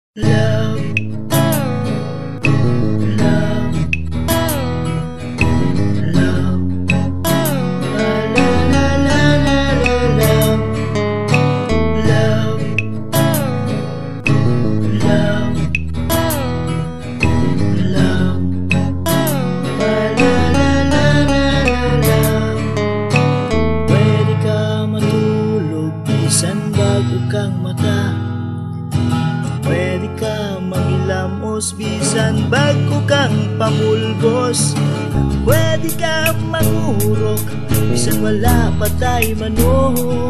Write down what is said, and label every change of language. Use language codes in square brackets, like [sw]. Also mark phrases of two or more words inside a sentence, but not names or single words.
[en] Love, love, love, la la la la la love, love, love, love, la la la la love. [ceb] Pwede ka matulog, bisan bago kang mata. Pwede ka mangilamos, bisan bago kang pamulbos. Pwede ka mangurok, bisan wala pa tayo manok.